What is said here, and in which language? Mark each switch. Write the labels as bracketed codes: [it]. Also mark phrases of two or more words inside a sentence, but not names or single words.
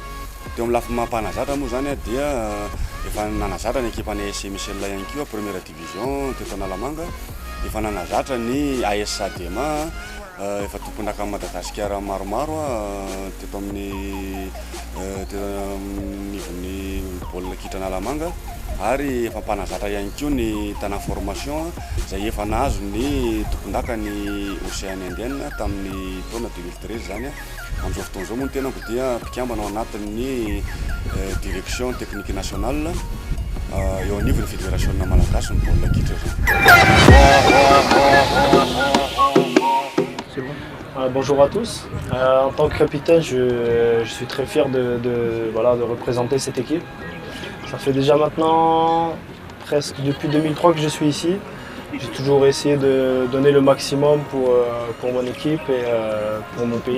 [mg] Teo amin'ny lafiny mampanazatra moa zany dia efa nanazatra ny ekipan'ny SC Michel ihany koa [fr] première division [mg] teto Analamanga, efa nanazatra ny AS Sadema efa tompondraka Madagasikara maromaro teto amin'ny nivon'ny baolina kitra Analamanga, ary efa mpanazatra ihany koa ny tana formation izay efa nahazo ny tompondraka ny Océan Indien tamin'ny taona 2013 zany. Amin'izao fotoana izao moa ny tenako dia mpikambana ao anatin'ny [fr] direction technique nationale [mg] eo anivon'ny fédération malagasy ny baolina kitra zany. [fr] Bonjour à tous. En tant que capitaine, je suis très fier de représenter cette équipe. Ça fait déjà maintenant presque depuis 2003 que je suis ici. J'ai toujours essayé de donner le maximum pour mon équipe et pour mon pays.